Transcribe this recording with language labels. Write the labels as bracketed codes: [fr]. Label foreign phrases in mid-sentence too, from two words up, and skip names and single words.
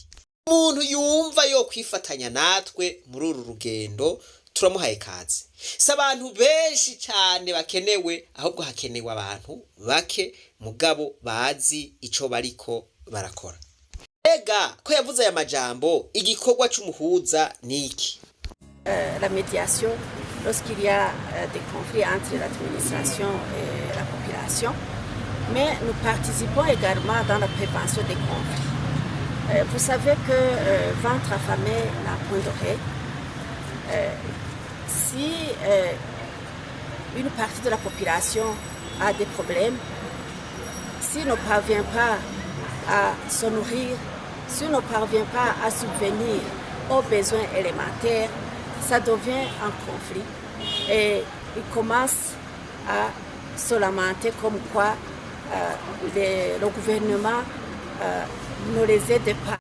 [rn] Umuntu yumva yo kwifatanya natwe muri uru rugendo turamuhaye kazi. Si abantu benshi cyane bakenewe, ahubwo hakenewe abantu bake mugabo bazi ico bariko barakora. Ega ko yavuze aya majambo, igikorwa c'umuhuza niki? [fr] La médiation lorsqu'il y a des conflits entre l'administration et la population, mais nous participons également dans la prévention des conflits. Vous savez que ventre affamé n'a point d'oreille. Si une partie de la population a des problèmes, si ne parvient pas à se nourrir, si ne parvient pas à subvenir aux besoins élémentaires, ça devient un conflit et il commence à se lamenter comme quoi le gouvernement ne les aide pas.